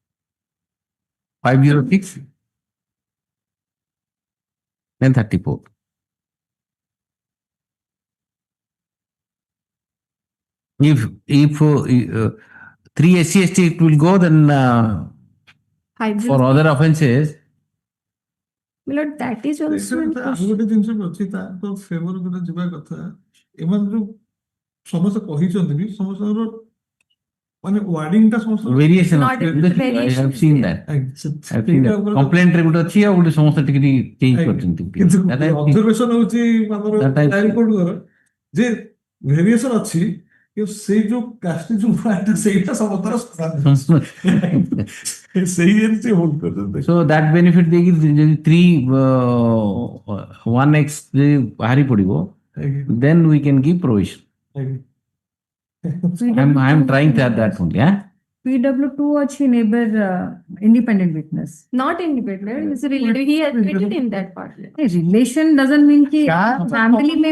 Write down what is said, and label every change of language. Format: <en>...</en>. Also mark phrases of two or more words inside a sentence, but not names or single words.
<en>506, then 34. If 3 SC it will go, then for other offences. Milord, that is also in</en> <or>ଗୋଟେ ଜିନିଷ ବି ଅଛି ତାଙ୍କ ଫେଭର ଗୋଟେ ଯିବା କଥା ଏମାନେ ଯୋଉ ସମସ୍ତେ କହିଛନ୍ତି ବି ସମସ୍ତଙ୍କର ମାନେ ୱାର୍ଡିଂ ଟା ସମସ୍ତ</or> <en>Variation. I have seen that. I have seen that.</en> <or>Complaint ରେ ଗୋଟେ ଅଛି ଆଉ ଗୋଟେ ସମସ୍ତେ ଟିକେ ଟିକେ change କରିଛନ୍ତି. କିନ୍ତୁ ଅବଜରଭେସନ ହଉଛି ଆମର ହାଇ କୋର୍ଟ ଦ୍ୱାରା ଯେ ଭେରିଏସନ ଅଛି କିନ୍ତୁ ସେଇ ଯୋଉ କାଷ୍ଟ ଯୋଉ ୱାର୍ଡ ସେଇଟା ସମସ୍ତର ସେଇ ଏମିତି ହୋଲ୍ଡ କରୁଛନ୍ତି.</or> <en>So that benefit</en> <or>ଦେଇକି ଯଦି 1x ବାହାରି ପଡିବ,</or> <en>then we can give provision. I'm trying to add that only. PW2 achi neighbor independent witness. Not independent, it's a relative. He admitted in that part. Relation doesn't mean ki family may</en>